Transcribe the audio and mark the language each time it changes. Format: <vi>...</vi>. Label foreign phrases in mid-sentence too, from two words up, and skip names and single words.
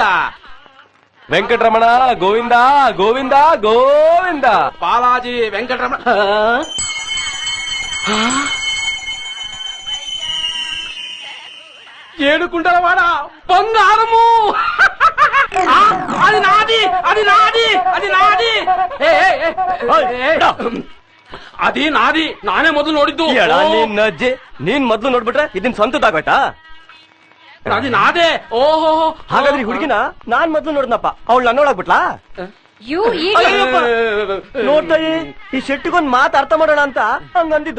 <kn>ವೆಂಕಟರಮಣ ಗೋವಿಂದ ಗೋವಿಂದ ಗೋವಿಂದ. ಬಾಲಾಜಿ ವೆಂಕಟರಮಣ.</kn> <te>ఏడుకుంటలవాడ బంగారము. అది నాది అది నాది అది నాది. అది నాది.</te> <kn>ನಾನೇ ಮೊದಲು ನೋಡಿದ್ದು. ನಿನ್ನ ಅಜ್ಜಿ ನೀನ್ ಮೊದ್ಲು ನೋಡ್ಬಿಟ್ರೆ ಇದನ್ ಸ್ವಂತದಾಗೋಯ್ತಾ? ಅದು ನಾದೇ. ಓಹೋ, ಹಾಗಾದ್ರೆ ಹುಡುಗಿನ ನಾನ್ ಮೊದ್ಲು ನೋಡಿದ್ನಪ್ಪ, ಅವಳು ನನ್ನ ನೋಡಾಗ್ಬಿಟ್ಲಾ? ನೋಡ್ತಾಯಿ, ಈ ಶೆಟ್ಟಿಗೊಂದ್ ಮಾತು ಅರ್ಥ ಮಾಡೋಣ ಅಂತ ಹಂಗಂದಿದ್ದು.</kn>